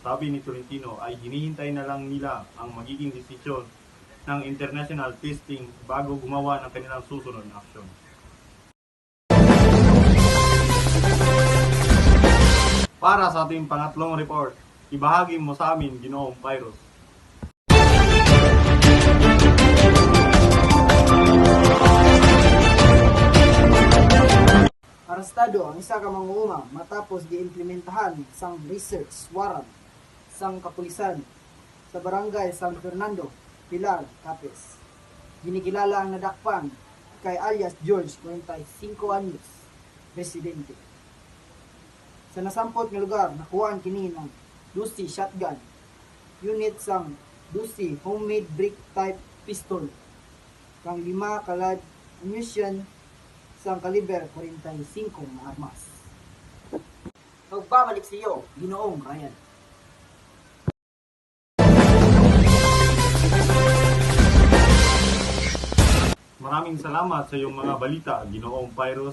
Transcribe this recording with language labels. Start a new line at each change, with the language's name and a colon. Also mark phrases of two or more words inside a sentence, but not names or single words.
Filipino: Sabi ni Tolentino ay hinihintay na lang nila ang magiging desisyon ng international testing bago gumawa ng kanilang susunod na aksyon. Para sa ating pangatlong report, ibahagi mo sa amin, Ginoong Pyros.
Hiligaynon: Arestado ang isa ka manguuma matapos giimplementahan sang
English: research warrant
Hiligaynon: sang kapulisan sa barangay San Fernando, Pilar, Capiz. Ginikilala ang nadakpan kay alias George, 45 anyos, residente. Sa nasampot nga lugar, nakuhaan kini ng Dusi shotgun, unit sang Dusi homemade brick type pistol, kang 5 kalad ammunition sang kaliber 45 na armas.
Filipino: Magbabalik sa iyo, Ginoong Ryan. Maraming salamat sa iyong mga balita, Ginoong Pyros.